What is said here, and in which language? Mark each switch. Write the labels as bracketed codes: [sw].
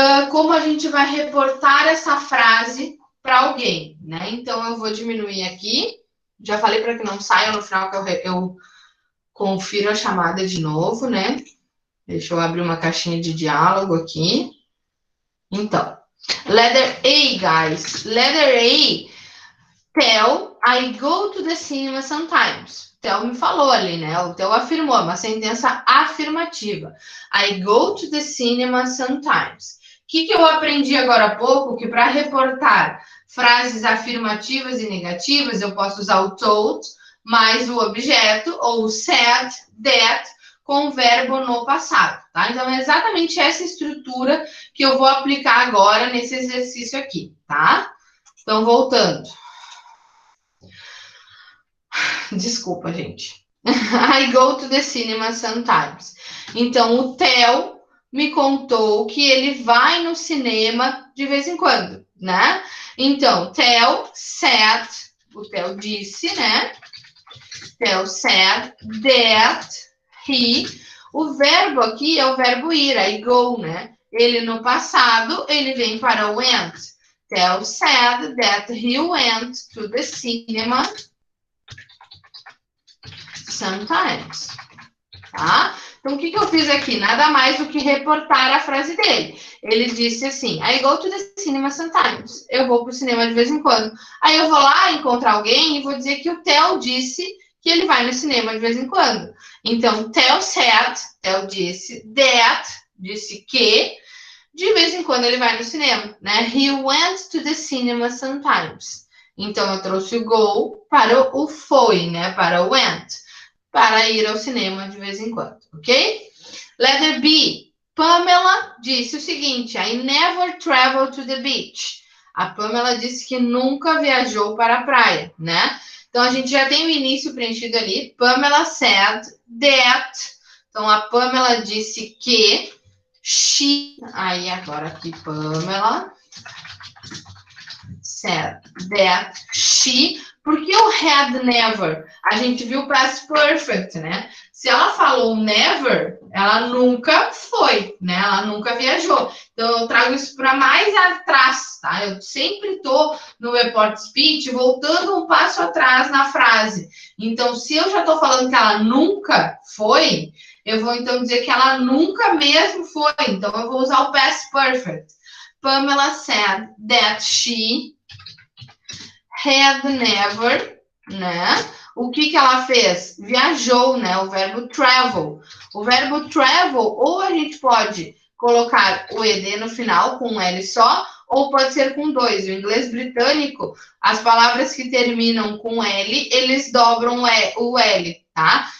[pt] Como a gente vai reportar essa frase para alguém, né? Então eu vou diminuir aqui. Já falei para que não saia no final que eu confiro a chamada de novo, né? Deixa eu abrir uma caixinha de diálogo aqui. [en] Então, letter A, guys. Letter A, tell, I go to the cinema sometimes. [pt] Theo me falou ali, né? O Theo afirmou, uma sentença afirmativa. [en] I go to the cinema sometimes. [pt] O que eu aprendi agora há pouco? Que para reportar frases afirmativas e negativas, eu posso usar o told mais o objeto, ou said, that, com o verbo no passado, tá? Então, é exatamente essa estrutura que eu vou aplicar agora nesse exercício aqui, tá? Então, voltando. Desculpa, gente. [en] I go to the cinema sometimes. [pt] Então, o Theo me contou que ele vai no cinema de vez em quando, né? Então, [en] Theo said, [pt] o Theo disse, né? [en] Theo said that he, [pt] o verbo aqui é o verbo ir, [en] I go, [pt] né? Ele no passado, ele vem para went. [en] Theo said that he went to the cinema sometimes, tá? [pt] Então, o que eu fiz aqui? Nada mais do que reportar a frase dele. Ele disse assim, [en] I go to the cinema sometimes. [pt] Eu vou para o cinema de vez em quando. Aí eu vou lá encontrar alguém e vou dizer que o Theo disse que ele vai no cinema de vez em quando. Então, [en] Theo said, [pt] Theo disse, that, disse que, de vez em quando ele vai no cinema, né? [en] He went to the cinema sometimes. [pt] Então, eu trouxe o go para o foi, né? Para o went. Para ir ao cinema de vez em quando, ok? [en] Letter B. [pt] Pamela disse o seguinte, [en] I never traveled to the beach. [pt] A Pamela disse que nunca viajou para a praia, né? Então, a gente já tem o início preenchido ali. [en] Pamela said that. [pt] Então, a Pamela disse que she... Aí, agora aqui, [en] Pamela said that she... [pt] Porque o had never, a gente viu past perfect, né? Se ela falou never, ela nunca foi, né? Ela nunca viajou. Então, eu trago isso para mais atrás, tá? Eu sempre estou no report speech voltando um passo atrás na frase. Então, se eu já estou falando que ela nunca foi, eu vou então dizer que ela nunca mesmo foi. Então, eu vou usar o past perfect. [en] Pamela said that she had never, né? [pt] O que ela fez? Viajou, né? O verbo travel. O verbo travel, ou a gente pode colocar o ED no final com um L só, ou pode ser com dois. O inglês britânico, as palavras que terminam com L, eles dobram o L, tá?